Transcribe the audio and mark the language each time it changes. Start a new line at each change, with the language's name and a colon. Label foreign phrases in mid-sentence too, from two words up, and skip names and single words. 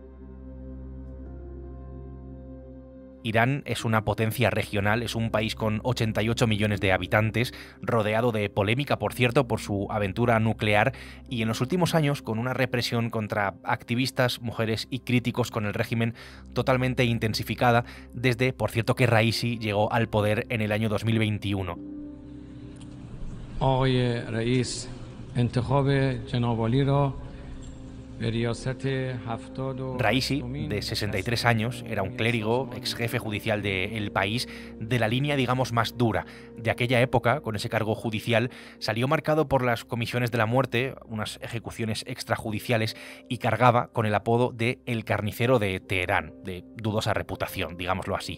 Spanish: Irán es una potencia regional, es un país con 88 millones de habitantes, rodeado de polémica, por cierto, por su aventura nuclear, y en los últimos años con una represión contra activistas, mujeres y críticos con el régimen totalmente intensificada, desde, por cierto, que Raisi llegó al poder en el año 2021.
Persian: آقای رئیس انتخاب جناب عالی را
Spanish: Raisi, de 63 años, era un clérigo, ex jefe judicial del país, de la línea, digamos, más dura. De aquella época, con ese cargo judicial, salió marcado por las comisiones de la muerte, unas ejecuciones extrajudiciales, y cargaba con el apodo de El Carnicero de Teherán, de dudosa reputación, digámoslo así.